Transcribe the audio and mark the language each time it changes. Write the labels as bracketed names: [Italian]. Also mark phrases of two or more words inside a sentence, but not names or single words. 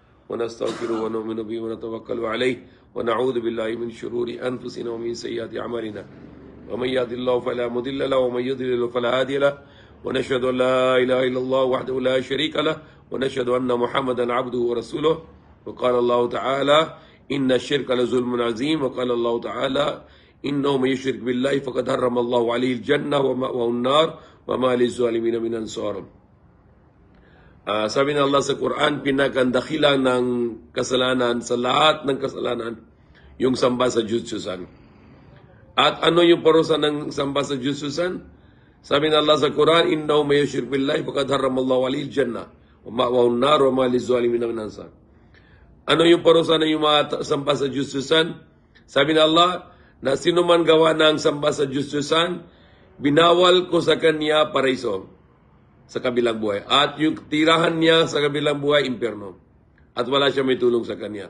[Arabic] ونستغفره ونؤمن به ونتوكل عليه ونعوذ بالله من شرور أنفسنا ومن سيئات أعمالنا ومن يهد الله فلا مضل له ومن يضلل فلا هادي له ونشهد أن لا إله إلا الله وحده لا شريك له ونشهد أن محمدا عبده ورسوله وقال الله تعالى إن الشرك لظلم عظيم وقال الله تعالى إنه من يشرك بالله فقد حرم الله عليه الجنة ومأواه النار وما للظالمين من أنصار. [Filipino] Sabi ng Allah sa Quran, pinagkandakilan ng kasalanan sa lahat ng kasalanan, yung samba sa Diyos-Diyosan. At ano yung parusa ng samba sa Diyos-Diyosan? Sabi ng Allah sa Quran, [Arabic] إنه من يشرك بالله فقد حرم الله عليه الجنة ومأواه النار وما للظالمين من أنصار. [Filipino] Ano yung parusa ng yung mga samba sa Diyos-Diyosan? Sabi ng Allah, na sino man gawa ng samba sa Diyos-Diyosan, binawal ko sa kanya paraiso sa kabilang buhay. At yung tirahan niya sa kabilang buhay, impyerno. At wala siya may tulong sa kanya.